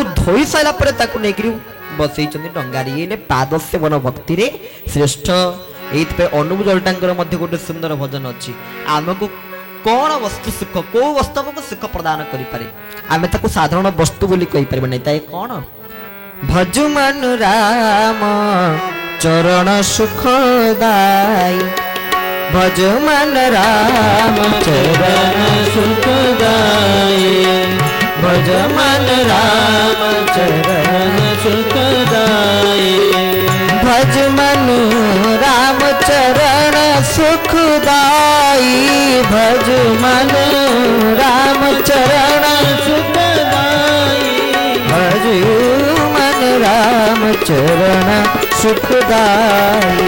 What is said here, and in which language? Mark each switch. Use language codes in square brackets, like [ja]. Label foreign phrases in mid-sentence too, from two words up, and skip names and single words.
[or] ଧୋଇ ସାରିଲା ପରେ ତାକୁ ନେଇକିରି ବସେଇଛନ୍ତି ଡଙ୍ଗାରେ ଇଏ ପାଦ ସେବନ ଭକ୍ତିରେ ଶ୍ରେଷ୍ଠ ଏଇଥିପାଇଁ ଅନୁପ ଜଲଟାଙ୍କର ମଧ୍ୟ ଗୋଟେ ସୁନ୍ଦର ଭଜନ ଅଛି ଆମକୁ କଣ ବସ୍ତୁ ସୁଖ କୋଉ ବସ୍ତୁ ଆମକୁ ସୁଖ ପ୍ରଦାନ କରିପାରେ ଆମେ ତାକୁ ସାଧାରଣ ବସ୍ତୁ ବୋଲି କହିପାରିବା ନାହିଁ ତାଇ କଣ [hi] भजु मनु राम चरण सुखदाई भज मन राम चरण सुखदाई भज मन राम चरण सुखदाई भज मनु राम चरण सुखदाई भज मनु राम चरण सुखदाई भज मन राम चरण सुखदाई